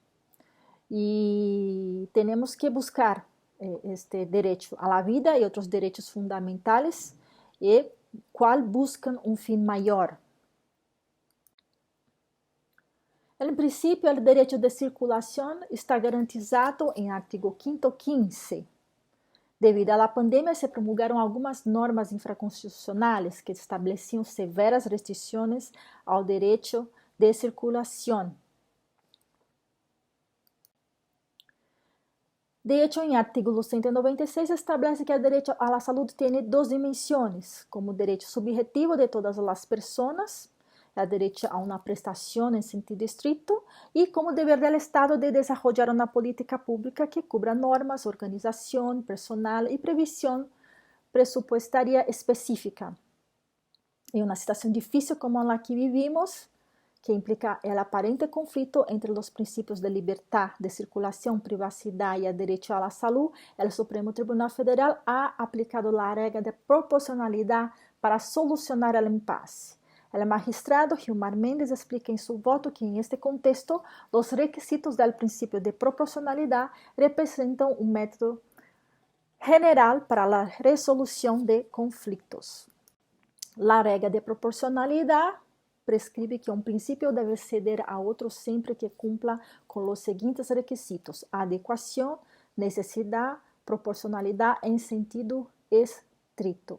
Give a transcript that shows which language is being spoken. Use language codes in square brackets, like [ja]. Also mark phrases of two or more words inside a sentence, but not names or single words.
[es] Y tenemos que buscar este derecho a la vida y otros derechos fundamentales, y cuál buscan un fin mayor. En principio, el derecho de circulación está garantizado en artículo 515. [pt] Devido a la pandemia, se promulgaram algumas normas infraconstitucionais que estabeleciam severas restrições ao direito de circulação. [es] De hecho, [pt] em artículo 196 establece que o direito à saúde tem duas dimensões, como direito subjetivo de todas as pessoas, o direito a uma prestação em sentido estrito, e como dever do Estado de desarrollar uma política pública que cubra normas, organização, personal e previsão presupuestaria específica. Em uma situação difícil como a que vivimos, que implica o aparente conflito entre os princípios de liberdade de circulação, privacidade e o direito à saúde, o Supremo Tribunal Federal ha aplicado a regra de proporcionalidade para solucionar o impasse. [es] El magistrado Gilmar Mendes explica en su voto que en este contexto los requisitos del principio de proporcionalidad representan un método general para la resolución de conflictos. La regla de proporcionalidad prescribe que un principio debe ceder a otro siempre que cumpla con los siguientes requisitos: adecuación, necesidad, proporcionalidad en sentido estricto.